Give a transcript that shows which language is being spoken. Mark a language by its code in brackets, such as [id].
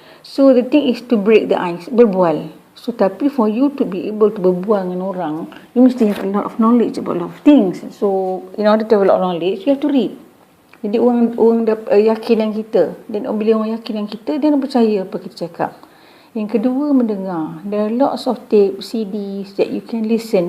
[en] So the thing is to break the ice, [ms] berbual. [en] So [ms] tapi [en] for you to be able to [ms] berbual dengan orang, [en] you [ms] mesti [en] have a lot of knowledge about a lot of things. So in order to have a lot of knowledge, you have to read. [ms] Jadi orang yakin dengan kita. Dan bila orang yakin dengan kita, dia nak percaya apa kita cakap. Yang kedua, mendengar. [en] There are lots of tapes, CDs that you can listen.